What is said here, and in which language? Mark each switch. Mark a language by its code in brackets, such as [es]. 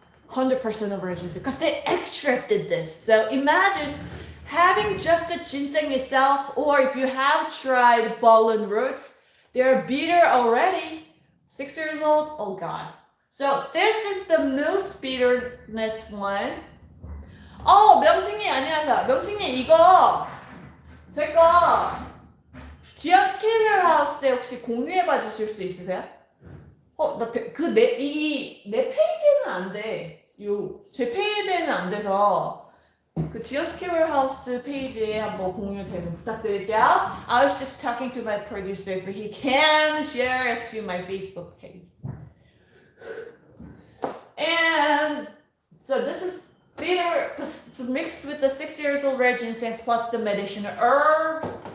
[en] 100% of red ginseng, because they extracted this. So imagine having just the ginseng itself, or if you have tried pollen roots, they're bitter already. 6 years old, oh god. So this is the most bitterness one. [ko] 명식님 안녕하세요. 명식님 이거 제가 지연 스케일러 하우스에 혹시 공유해봐 주실 수 있으세요? 내 페이지는 안 돼. 제 페이지에는 안 돼서 그 지연 스케일러 하우스 페이지에 한번 공유되는 부탁드릴게요. [en] I was just talking to my producer if he can share it to my Facebook page. And so this is bitter, it's mixed with the 6 years old red ginseng plus the medicinal herbs.